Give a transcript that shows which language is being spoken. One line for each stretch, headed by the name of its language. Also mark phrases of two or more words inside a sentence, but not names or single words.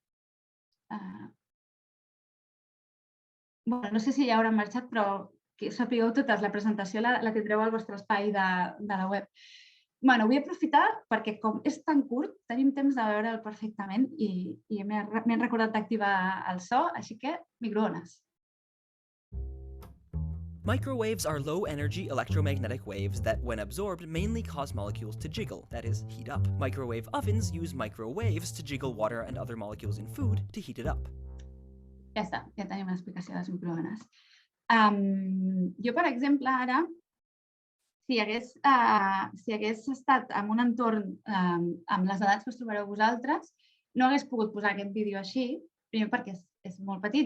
Catalan: No sé si ja hauran marxat, però que sapigueu totes, la presentació la tindreu al vostre espai de la web. Vull aprofitar perquè com és tan curt, tenim temps de veure'l perfectament i m'he recordat d'activar el so, així que microones.
English: Microwaves are low-energy electromagnetic waves that, when absorbed, mainly cause molecules to jiggle, that is, heat up. Microwave ovens use microwaves to jiggle water and other molecules in food to heat it up.
Catalan: Ja està, ja tenim l'explicació de les microones. Jo, per exemple, ara, si hagués estat en un entorn amb les edats que us trobareu vosaltres, no hagués pogut posar aquest vídeo així, primer perquè és molt petit.